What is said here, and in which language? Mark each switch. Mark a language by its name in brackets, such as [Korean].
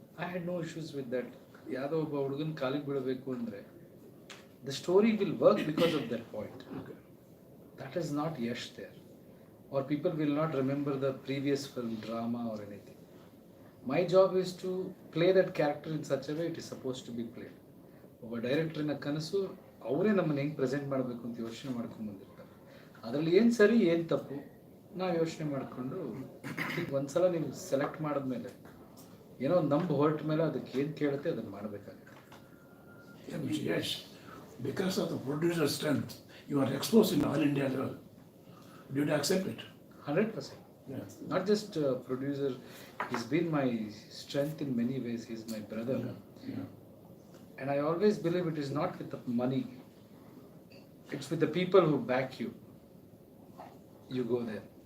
[English] I had no issues with that. [Kannada] ಯಾವ್ದೋ ಒಬ್ಬ ಹುಡುಗನ ಕಾಲಿಗೆ ಬೀಳಬೇಕು ಅಂದರೆ [English] the story will work because of that point. Okay. That is not yash there, or people will not remember the previous film, drama or anything. My job is to play that character in such a way it is supposed to be played. [Kannada] ಒಬ್ಬ ಡೈರೆಕ್ಟ್ರಿನ ಕನಸು ಅವರೇ ನಮ್ಮನ್ನು ಹೆಂಗೆ present ಮಾಡಬೇಕು ಅಂತ ಯೋಚನೆ ಮಾಡ್ಕೊಂಡು ಬಂದಿರ್ತಾರೆ. ಅದರಲ್ಲಿ ಏನು ಸರಿ ಏನು ತಪ್ಪು ನಾವು ಯೋಚನೆ ಮಾಡಿಕೊಂಡು ಈಗ ಒಂದ್ಸಲ ನೀವು ಸೆಲೆಕ್ಟ್ ಮಾಡಿದ್ಮೇಲೆ ಏನೋ ಒಂದು ನಂಬು ಹೊರಟ ಮೇಲೆ ಅದಕ್ಕೆ ಏನು ಕೇಳುತ್ತೆ ಅದನ್ನು ಮಾಡಬೇಕಾಗುತ್ತೆ. [English] Yes, because of the producer strength, you are exposed in all India level. Do you accept it? 100%. Yeah. Not just producer, he's been my strength in many ways. He's my brother. Yeah. And I always believe it is not with the money, it's with the people who back you. You go there.